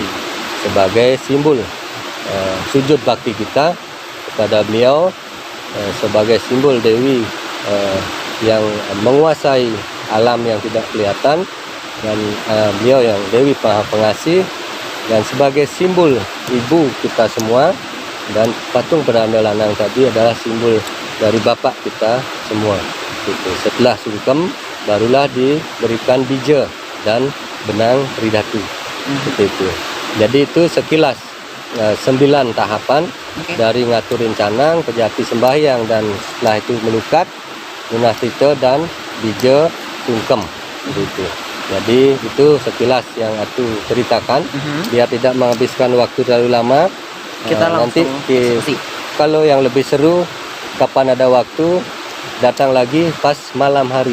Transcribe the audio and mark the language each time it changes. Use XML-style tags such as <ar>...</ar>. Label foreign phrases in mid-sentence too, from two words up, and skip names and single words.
<id>sebagai simbol sujud bakti kita kepada beliau, sebagai simbol Dewi yang menguasai alam yang tidak kelihatan, dan beliau yang Dewi Maha Pengasih, dan sebagai simbol ibu kita semua, dan patung pedanda lanang tadi adalah simbol dari bapak kita semua. Itu. Setelah sungkem barulah diberikan bija dan benang ridatu. Seperti itu. Jadi itu sekilas 9 tahapan dari</id> <ban>ngaturin canang,</ban> <id>pejati sembahyang, dan setelah itu melukat, lunas tirta, dan bija sungkem. Begitu. Jadi itu sekilas yang aku ceritakan, biar tidak menghabiskan waktu terlalu lama. Kita Nanti langsung kalau yang lebih seru, kapan ada waktu, datang lagi pas malam hari.</id>